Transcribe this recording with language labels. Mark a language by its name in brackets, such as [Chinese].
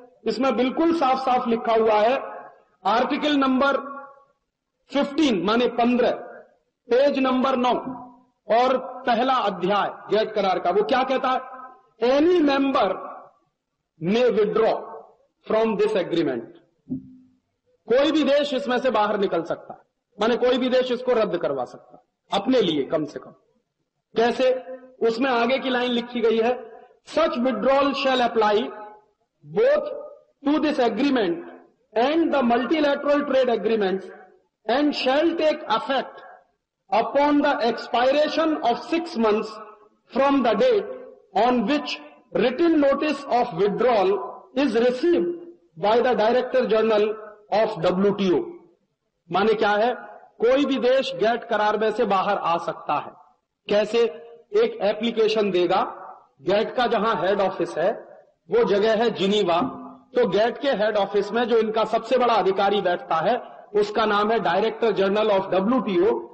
[Hindi] इसमें बिल्कुल साफ साफ लिखा हुआ है, आर्टिकल नंबर 15 माने 15, पेज नंबर 9 और पहला अध्याय गैट करार का, वो क्या कहता है? [English] Any member may withdraw from this agreement. [Hindi] कोई भी देश इसमें से बाहर निकल सकता है, माने कोई भी देश इसको रद्द करवा सकता है अपने लिए कम से कम। कैसे? [English] उसमें आगे की लाइन लिखी गई है, such withdrawal shall apply both to this agreement and the multilateral trade agreements and shall take effect upon the expiration of 6 months from the date on which written notice of withdrawal is received by the Director General of WTO। [Hindi] माने क्या है? कोई भी देश gate करार में से बाहर आ सकता है। कैसे? एक एप्लीकेशन देगा, गैट का जहां हेड ऑफिस है वो जगह है जिनीवा, तो गैट के हेड ऑफिस में जो इनका सबसे बड़ा अधिकारी बैठता है उसका नाम है डायरेक्टर जनरल ऑफ WTO।